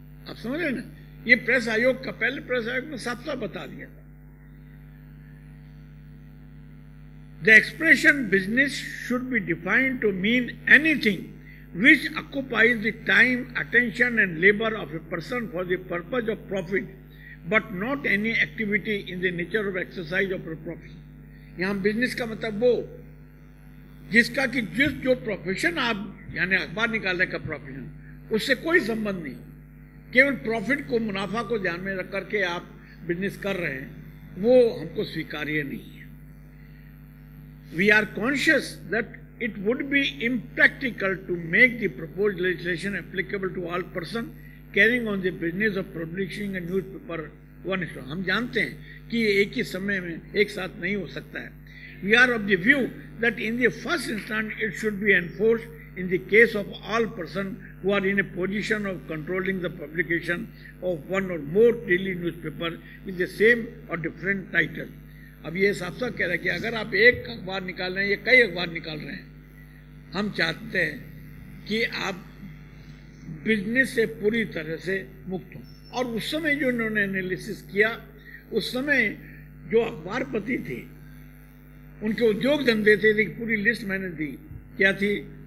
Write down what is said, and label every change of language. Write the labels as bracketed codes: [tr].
[hi] आप समझ रहे ना, ये प्रेस आयोग का, पहले प्रेस आयोग ने साफ साफ बता दिया था। [en] The expression business should be defined to mean anything which occupies the time, attention and labor of a person for the purpose of profit, but not any activity in the nature of exercise of a profession। [hi] यहाँ business का मतलब वो जिसका कि जो profession आप, यानी अखबार निकालने का प्रोफेशन, उससे कोई संबंध नहीं, केवल प्रॉफिट को, मुनाफा को ध्यान में रख करके आप बिजनेस कर रहे हैं, वो हमको स्वीकार्य नहीं है। [en] We are conscious that it would be impractical to make the proposed legislation applicable to all person carrying on the business of publishing a newspaper one shot। [hi] हम जानते हैं कि ये एक ही समय में एक साथ नहीं हो सकता है। [en] We are of the view that in the first instance it should be enforced in the case of all person who are in a position of controlling the publication of one or more daily newspaper with the same or different title। [hi] अब ये साफ साफ कह रहा है कि अगर आप एक अखबार निकाल रहे हैं या कई अखबार निकाल रहे हैं, हम चाहते हैं कि आप बिजनेस से पूरी तरह से मुक्त हों। और उस समय जो उन्होंने एनालिसिस किया, उस समय जो अखबारपति थे उनके उद्योग धंधे थे, पूरी लिस्ट मैंने दी, क्या थी?